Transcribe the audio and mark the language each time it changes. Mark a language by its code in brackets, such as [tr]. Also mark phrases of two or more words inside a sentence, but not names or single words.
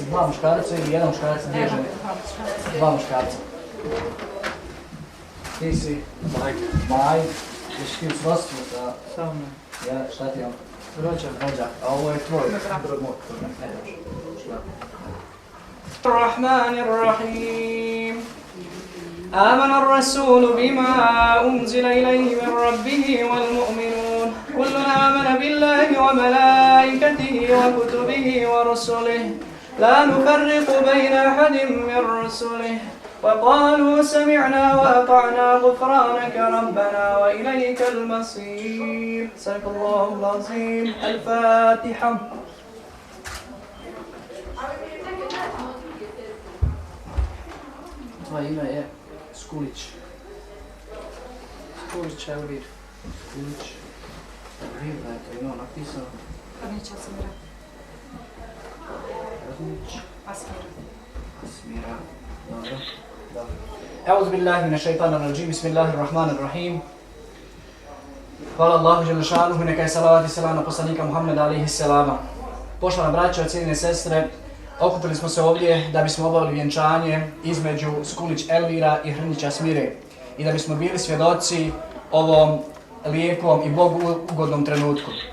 [bs] 2 muškarca ili 1 muškarac gdje žene? 2 muškarca. Ti si? Maj. Ješ ti u srodstvu sa... Samo. Ja, šta ti je on? Rođak. A ovo je tvoj. Ne daš. [ar] الرحمن الرحيم آمن الرسول بما أنزل إليه من ربه والمؤمنون كلنا آمن بالله وملائكته وكتبه ورسله لا نفرق بين أحد من رسله وقالوا سمعنا وأطعنا غفرانك ربنا وإليك المصير. صدق الله العظيم. الفاتحة. [bs] Tvoje ime je Skulić. Skulić, evo vidim. Skulić. Vidim da je to ime napisano. Hrnića Asmira. Hrnić. Asmira. Asmira. Dobro. Dobro. [ar] أعوذ بالله من الشيطان الرجيم. بسم الله الرحمن الرحيم. [bs] Hvala Allahu dželešanuhu, neka je salavat i selam na poslanika Muhammeda [ar] عليه السلام. [bs] Poštovana braćo, cijenjene sestre, okupili smo se ovdje da bismo obavili vjenčanje između Skulić Elvira i Hrnića Asmire i da bismo bili svjedoci ovom lijepom i Bogu ugodnom trenutku.